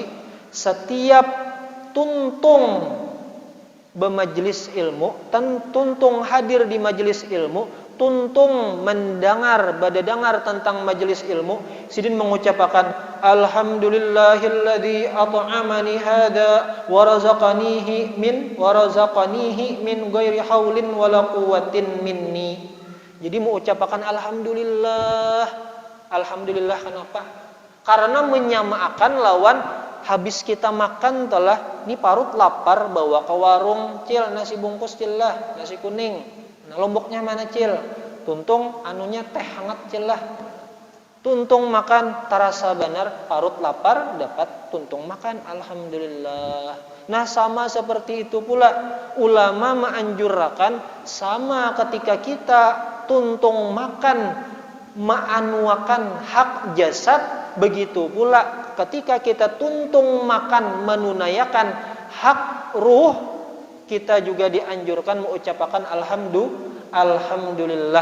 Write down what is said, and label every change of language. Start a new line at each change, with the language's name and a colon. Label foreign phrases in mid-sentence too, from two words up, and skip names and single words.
Banjar: Setiap tuntung bermajlis ilmu, tuntung hadir di majelis ilmu, tuntung mendengar tentang majelis ilmu, sidin mengucapkan
Arabic: الحمد لله الذي أطعمني هذا ورزقنيه من غير حول ولا قوة مني.
Banjar: Jadi mengucapkan alhamdulillah kenapa? Karena menyamakan lawan habis kita makan telah ini parut lapar, bawa ke warung, cil nasi bungkus cil lah, nasi kuning. Nah, lomboknya mana cil? Tuntung anunya teh hangat cil lah. Tuntung makan tarasa benar, parut lapar dapat tuntung makan, alhamdulillah. Nah, sama seperti itu pula ulama menganjurkan sama ketika kita tuntung makan ma'anuakan hak jasad, begitu pula ketika kita tuntung makan menunaikan hak ruh, kita juga dianjurkan mengucapkan alhamdulillah.